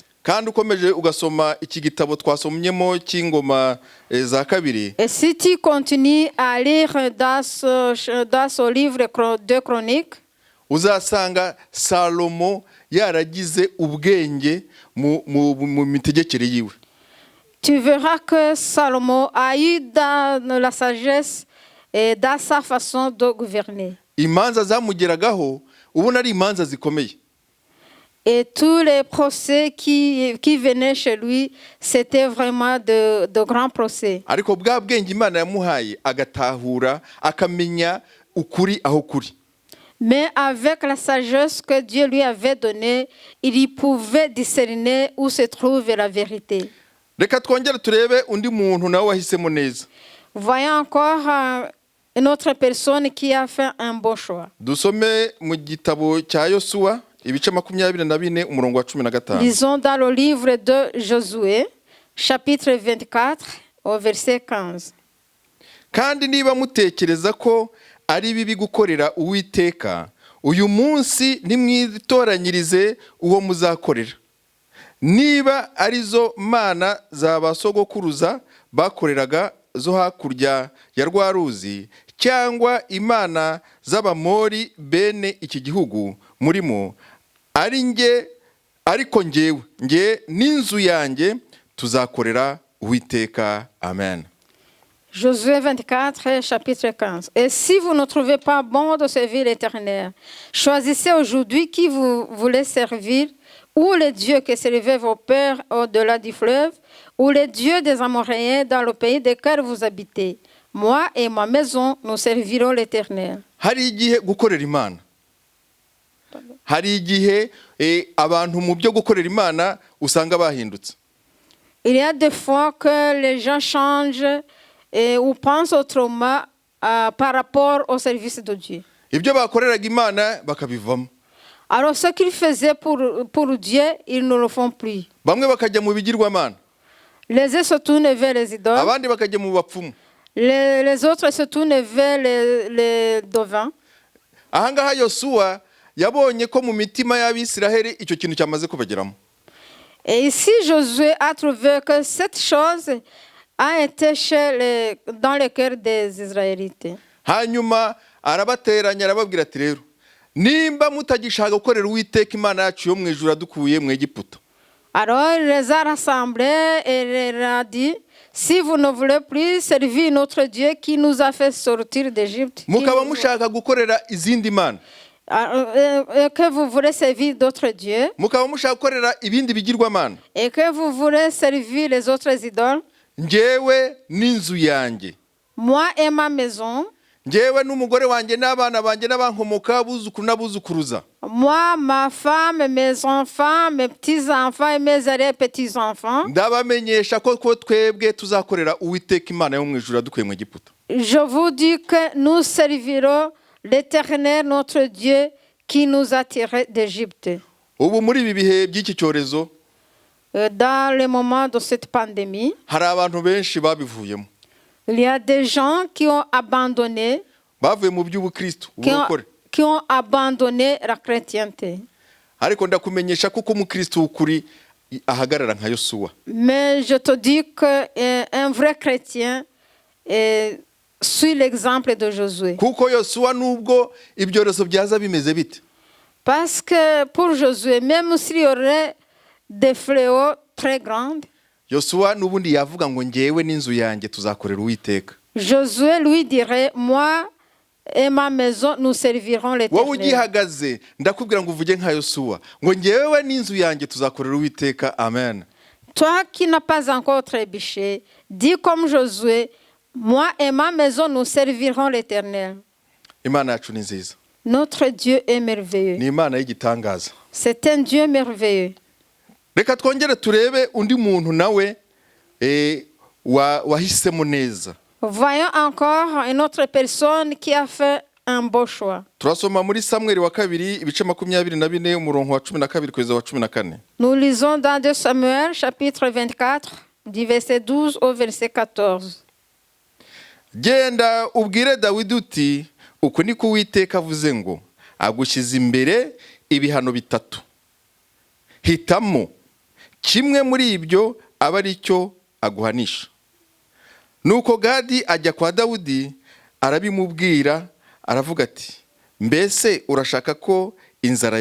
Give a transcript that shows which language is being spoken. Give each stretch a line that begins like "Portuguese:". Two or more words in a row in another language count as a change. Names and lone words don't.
Kinyarwanda: kandi ukomeje ugasoma iki gitabo twasomyemo cy'ingoma za kabiri.
French: Et si tu continues à lire dans ce livre de Chroniques,
Kinyarwanda: uzasanga Salomo yaragize ubwenge mu mitegekere yiwe.
French: tu verras que Salomon a eu dans la sagesse et dans sa façon de gouverner.
Kinyarwanda: Imanza zamugeragaho ubona ari imanza zikomeye.
French: Et tous les procès qui venaient chez lui, c'était vraiment de grands procès.
Kinyarwanda: Ariko bwa bwenge Imana yamuhaye agatahura akamenya ukuri aho kuri.
French: Mais avec la sagesse que Dieu lui avait donnée, il pouvait discerner où se trouve la vérité.
Kinyarwanda: Reka twongere turebe undi muntu nawe wahisemo neza.
French: Voyons encore une autre personne qui a fait un bon choix.
Kinyarwanda: Dusome mu gitabo cya Yosuwa ibice 24 umurongo wa 15.
French: Lisons dans le livre de Josué, chapitre 24, au verset 15.
Kinyarwanda: Kandi niba mutekereza ko ari bibi gukorera Uwiteka, uyu munsi nimwitoranyirize uwo muzakorera. Niba arizo mana za basogokuruza bakoreraga zo hakurya ya rwa ruzi, cyangwa imana z'Abamori bene iki gihugu murimo, ariko nge n'inzu yanjye tuzakorera Uwiteka. Amen.
French: Josué 24, chapitre 15. Et si vous ne trouvez pas bon de servir l'Éternel, choisissez aujourd'hui qui vous voulez servir, ou les dieux que servaient vos pères au-delà du fleuve, ou les dieux des Amoréens dans le pays desquels vous habitez. Moi et ma maison, nous servirons l'Éternel.
Kinyarwanda: Hari igihe gukorera Imana. Hari igihe abantu mu byo gukorera Imana usanga bahindutse.
French: Il y a des fois que les gens changent ou pensent autrement par rapport au service de Dieu.
Kinyarwanda: Ibyo bakoreraga Imana bakabivamo.
French: Alors ce qu'ils faisaient pour Dieu, ils ne le font plus.
Kinyarwanda: Bamwe bakajya mu bigirwamana.
French: Les uns se tournent vers les idoles.
Kinyarwanda: Abandi bakajya mu bapfumu.
French: Les autres se tournent vers les devins.
Kinyarwanda: Ahangaha Yosuwa yabonye ko mu mitima y'Abisiraheli icyo kintu cyamaze kubageramo.
French: Et ici Josué a trouvé que cette chose a été dans le cœur des Israélites.
Kinyarwanda: Hanyuma arabateranya arababwira ati rero nimba mutagishaka gukorera Uwiteka Imana yacu yo mu ijuru adukuye mu Egiputa.
French: Alors il les a rassemblés et leur a dit, si vous ne voulez plus servir notre Dieu qui nous a fait sortir d'Égypte,
Kinyarwanda: Mukaba mushaka gukorera izindi mana.
French: Que vous voulez servir d'autres dieux,
Kinyarwanda: Mukaba mushaka gukorera ibindi bigirwamana.
French: et que vous voulez servir les autres idoles,
Kinyarwanda: Ngewe n'inzu yanjye.
French: moi et ma maison,
Kinyarwanda: Ngewe n'umugore wanjye n'abana banjye n'abankomoka buzukuru n'abuzukuruza.
French: moi, ma femme, mes enfants, mes petits-enfants et mes arrière-petits-enfants,
Kinyarwanda: Ndabamenyesha ko twebwe tuzakorera Uwiteka Imana yo mu ijuru adukuye mu Egiputa.
French: je vous dis que nous servirons l'Éternel, notre Dieu, qui nous a tirés d'Égypte.
Kinyarwanda: Ubu muri ibi bihe by'iki cyorezo
French: Dans le moment de cette pandémie,
Kinyarwanda: hari abantu benshi babivuyemo.
French: il y a des gens qui ont abandonné,
Kinyarwanda: Bavuye mu by'ubukristo ubukore.
French: qui ont abandonné la chrétienté.
Kinyarwanda: Ariko ndakumenyesha kuko umukristo ukuri ahagarara nka Yosuwa.
French: Mais je te dis qu'un vrai chrétien suit l'exemple de Josué.
Kinyarwanda: Kuko Yosuwa nubwo ibyorezo byaza bimeze bite,
French: Parce que pour Josué, même s'il y aurait des fléaux très grands,
Kinyarwanda: Yosuwa n'ubundi yavuga ngo ngewe n'inzu yanjye tuzakorera Uwiteka.
French: Josué lui dirait, moi et ma maison, nous servirons
Kinyarwanda: Wowe
French: l'Éternel.
Kinyarwanda: ugihagaze ndakubwira ngo uvuge nka Yosuwa ngo ngewe n'inzu yanjye tuzakorera Uwiteka. Amen.
French: Toi qui n'as pas encore trébuché, dis comme Josué, moi et ma maison, nous servirons l'Éternel.
Kinyarwanda: Imana yacu ni nziza.
French: Notre Dieu est merveilleux.
Kinyarwanda: Ni Imana y'igitangaza.
French: C'est un Dieu merveilleux.
Kinyarwanda: Reka twongere turebe undi muntu nawe wahisemo neza.
French: Voyons encore une autre personne qui a fait un beau choix.
Kinyarwanda: Turasoma muri Samuel wa kabiri ibice 24 umurongo wa 12 kugeza wa 14.
French: Nous lisons dans 2 Samuel chapitre 24 du verset 12 au verset 14.
Kinyarwanda: Genda ubwire Dawidi uti uko niko Uwiteka avuze ngo agushyize imbere ibihano bitatu. Hitamo kimwe muri ibyo aba ari cyo aguhanisha. Nuko Gadi ajya kwa Dawudi arabimubwira, aravuga ati, mbese urashaka ko inzara